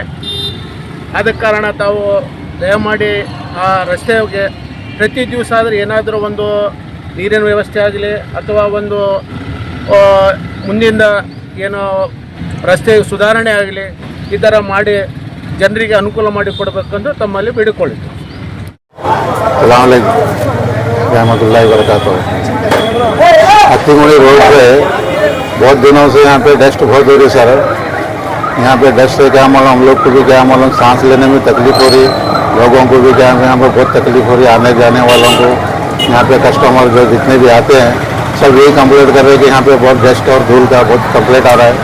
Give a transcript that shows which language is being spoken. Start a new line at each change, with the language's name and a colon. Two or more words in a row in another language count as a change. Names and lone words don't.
Kannada: ಆದ ಕಾರಣ ತಾವು ದಯಮಾಡಿ ಆ ರಸ್ತೆಗೆ ಪ್ರತಿ ದಿವಸ ಆದರೆ ಏನಾದರೂ ಒಂದು ನೀರಿನ ವ್ಯವಸ್ಥೆ ಆಗಲಿ ಅಥವಾ ಒಂದು ಮುಂದಿನ ಏನೋ ರಸ್ತೆ ಸುಧಾರಣೆ ಆಗಲಿ ಈ ಥರ ಮಾಡಿ ಜನರಿಗೆ ಅನುಕೂಲ ಮಾಡಿಕೊಡ್ಬೇಕಂತ ತಮ್ಮಲ್ಲಿ ಬೇಡಿಕೊಳ್ಳಿದ್ದು.
Hindi: हत्तीगुड़ी रोड पे बहुत दिनों से यहाँ पे डस्ट बहुत हो रही सर। यहाँ पे डस्ट से क्या मालूम, हम लोग को भी क्या मालूम, सांस लेने में तकलीफ हो रही, लोगों को भी क्या यहाँ पे बहुत तकलीफ हो रही, आने जाने वालों को। यहाँ पे कस्टमर जो जितने भी आते हैं सब यही कंप्लेंट कर रहे हैं कि यहाँ पे बहुत डस्ट और धूल का बहुत कंप्लेंट आ रहा है।